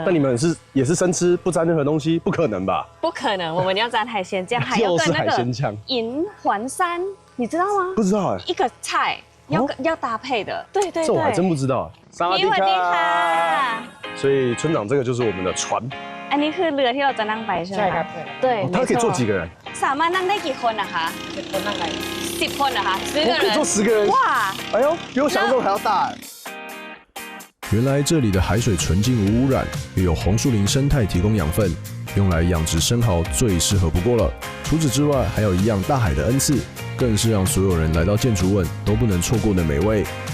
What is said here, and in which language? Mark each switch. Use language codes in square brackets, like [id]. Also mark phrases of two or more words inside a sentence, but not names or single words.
[zh] 那你们也是生吃，不沾任何东西？不可能吧？不可能，我们要沾海鲜酱，还要跟那个银环山，你知道吗？不知道哎。一个菜。要搭配的，对对。这我还真不知道。萨瓦迪卡。所以村长，这个就是我们的船。 [th] อันนี้คือเรือที่เราจะนั่งไปใช่ไหมครับ对。 [zh] 它可以坐几个人？ [th] สามารถนั่งได้กี่คนนะคะ10คนนั่งได้10คนนะคะ [zh] 10 个人。可以坐10个人。哇！哎呦，比我想象中还要大。原来这里的海水纯净无污染，又有红树林生态提供养分，用来养殖生蚝最适合不过了。除此之外，还有一样大海的恩赐。更是让所有人来到建筑问都不能错过的美味。